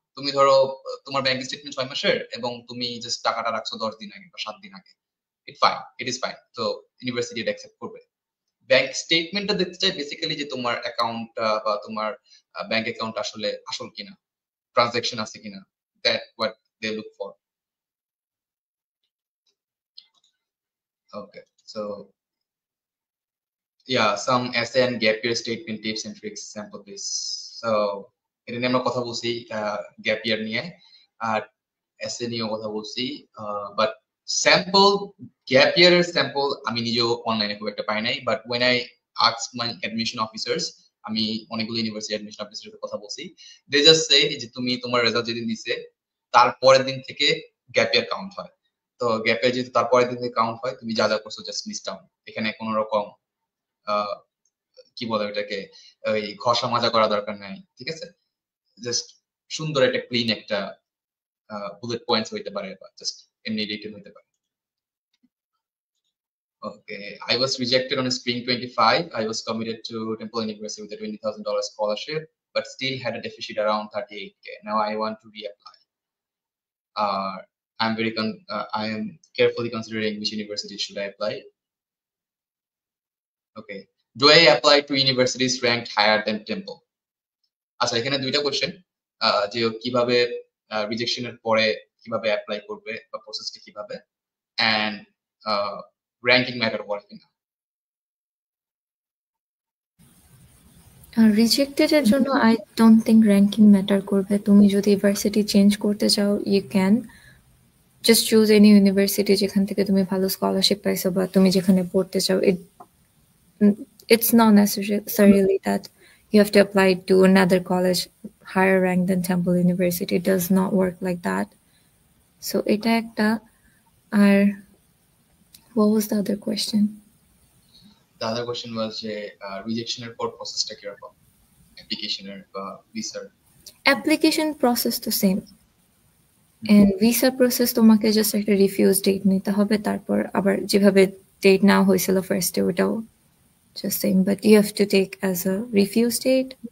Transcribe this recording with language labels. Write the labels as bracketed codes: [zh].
[bn] তুমি ধরো তোমার ব্যাংক স্টেটমেন্ট 6 মাসের এবং তুমি জাস্ট টাকাটা রাখছো 10 দিন আগে বা 7 দিন আগে, [en] It is fine. [bn] তো ইউনিভার্সিটি এটা অ্যাকসেপ্ট করবে। ব্যাংক স্টেটমেন্টটা দেখতে চাই বেসিক্যালি যে তোমার অ্যাকাউন্টটা বা তোমার ব্যাংক অ্যাকাউন্ট আসলে আসল কিনা, ট্রানজাকশন আছে কিনা, [en] that what they look for. Okay, so yeah, some essay and gap year statement tips and tricks sample please. [bn] So এটা নিয়ে আমরা কথা বলছি গ্যাপ ইয়ার নিয়ে, আর এসএ নিয়েও কথা বলছি, বাট স্যাম্পল গ্যাপ ইয়ারের স্যাম্পল আমি নিজেও অনলাইনে খুব একটা পাই নাই, but [en] when I ask my admission officers, [bn] আমি অনেকগুলো ইউনিভার্সিটি অ্যাডমিশন অফিসারের সাথে কথা বলছি, [en] they just say [bn] যে তুমি তোমার রেজাল্ট যেদিন দিছে তার পরের দিন থেকে গ্যাপ ইয়ার কাউন্ট হয়। তো গ্যাপ ইয়ার যেহেতু তার পরের দিন থেকে কাউন্ট হয়, তুমি যা যা করছো জাস্ট লিস্ট ডাউন। এখানে কোনো রকম কি বলে ওটাকে, ওই ঘষা মাজা করা দরকার নাই, ঠিক আছে। জাস্ট সুন্দর একটা ক্লিন একটা বুলেট পয়েন্টস হইতে পারে, বা জাস্ট এমনি রিটেন হইতে পারে। [en] Okay, I was rejected on spring 25. I was committed to Temple University with a $20,000 scholarship, but still had a deficit around 38K. Now I want to reapply. I am carefully considering which university should I apply. Okay, do I apply to universities ranked higher than Temple? [bn] আচ্ছা, এখানে দুইটা question, যে কিভাবে রিজেকশনের পরে কিভাবে apply করবে বা প্রসেসটা কিভাবে, এন্ড র্যাঙ্কিং ম্যাটার করে কিনা। রিজেক্টেড এর জন্য [en] I don't think [bn] ranking matter করবে। তুমি যদি ইউনিভার্সিটি চেঞ্জ করতে চাও, [en] you can just choose any university [bn] যেখান থেকে তুমি ভালো স্কলারশিপ পাইছো বা তুমি যেখানে পড়তে চাও। [en] it's not necessarily that you have to apply to another college higher rank than Temple University. It does not work like that. So [bn] এটা একটা আর [en] what was the other question? The other question was rejection [bn] এর পর প্রসেসটা কি রকম, [en] application এর বা visa application process [bn] তো সেম [en] and visa process [bn] তোমাকে জাস্ট একটা রিফিউজ ডেট নিতে হবে, তারপর আবার যেভাবে ডেট নেওয়া হয়েছিল ফার্স্টে ওটাও [en] just same, but you have to take as a refuse date.